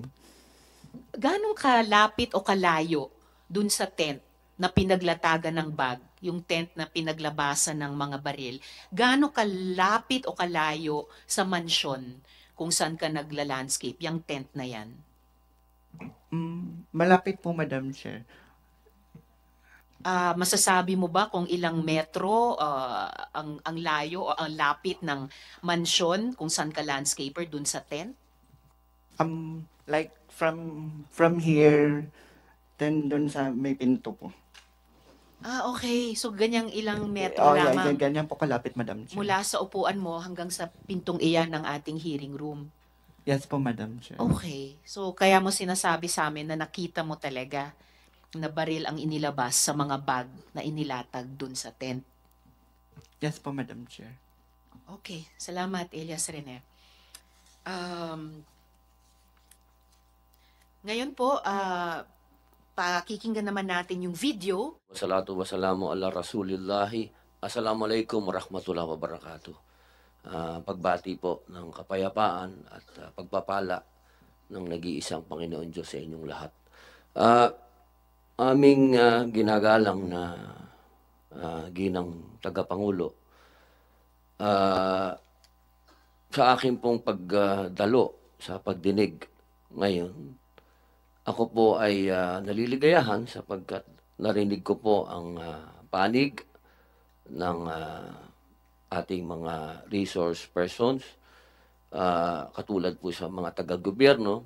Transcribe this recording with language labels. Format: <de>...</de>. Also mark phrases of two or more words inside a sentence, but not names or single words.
<tl>Ganong kalapit o kalayo dun sa tent na pinaglatagan ng bag, yung tent na pinaglabasan ng mga baril, gaano kalapit o kalayo sa mansyon kung saan ka nagla-landscape, yung tent na yan? Malapit po, Madam Chair. Masasabi mo ba kung ilang metro ang layo o ang lapit ng mansyon kung saan ka landscaper dun sa tent?</tl> <en>Like from here, then</en> <tl>doon sa may pinto po. Okay. So, ganyang ilang metro</tl> <en>Oh, yeah,</en> <tl>lamang ganyan po kalapit, Madam Chair. mula sa upuan mo hanggang sa pintong iyan ng ating</tl> <en>hearing room.</en> <tl>Yes po, Madam Chair. Okay. So, kaya mo sinasabi sa amin na nakita mo talaga na baril ang inilabas sa mga bag na inilatag dun sa tent. Yes po, Madam Chair. Okay. Salamat, Elias Rene. Ngayon po, pakikinggan naman natin yung video.</tl> <ar>والصلاة والسلام على رسول الله السلام عليكم ورحمة الله وبركاته.</ar> <tl>Pagbati po ng kapayapaan at pagpapala ng nag-iisang Panginoon Diyos sa inyong lahat. Aming ginagalang na ginang tagapangulo, sa akin pong pagdalo sa pagdinig ngayon, ako po ay naliligayahan sapagkat narinig ko po ang panig ng ating mga</tl> <en>resource persons,</en> <tl>katulad po sa mga taga-gobyerno.</tl>